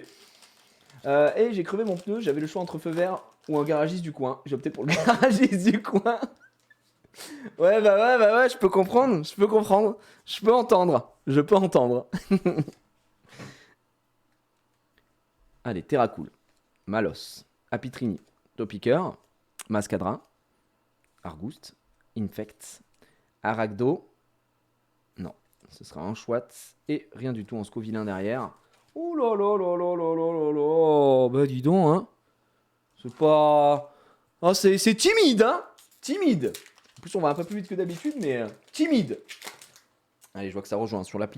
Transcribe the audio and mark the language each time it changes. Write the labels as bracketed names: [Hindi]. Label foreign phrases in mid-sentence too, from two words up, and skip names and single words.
[French] Et j'ai crevé mon pneu, j'avais le choix entre feu vert ou un garagiste du coin. J'ai opté pour le garagiste du coin. Ouais, je peux comprendre, je peux entendre. Allez, Terracool, Malos, Apitrini, Topiqueur, Mascadra, Argouste, Infect, Aragdo. Non, ce sera un chouette et rien du tout en scovilain derrière. Oh là là là là là là là là. Bah dis donc, hein. C'est pas... Oh, c'est timide, hein. Timide. En plus, on va un peu plus vite que d'habitude, mais timide. Allez, je vois que ça rejoint sur l'appli.